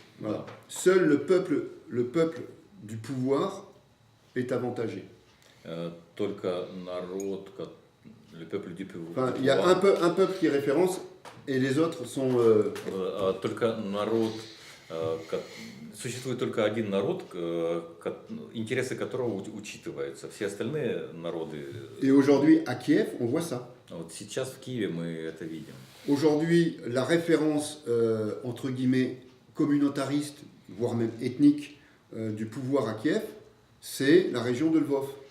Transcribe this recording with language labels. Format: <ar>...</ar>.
<fr>voilà, seul le peuple du pouvoir est avantagé.</fr> <ru>только народ,</ru> <fr>le peuple du Enfin, il y a pouvoir, un peuple qui est référence et les autres sont...</fr> <ru>только народ, существует только один народ, интересы которого учитываются. Все остальные народы,</ru> <fr>Et aujourd'hui, à Kiev, on voit ça.</fr> <ru>вот сейчас в Киеве мы это видим.</ru> <fr>Aujourd'hui, la référence, entre guillemets, communautariste, voire même ethnique, du pouvoir à Kiev, c'est la région de Lvov.</fr>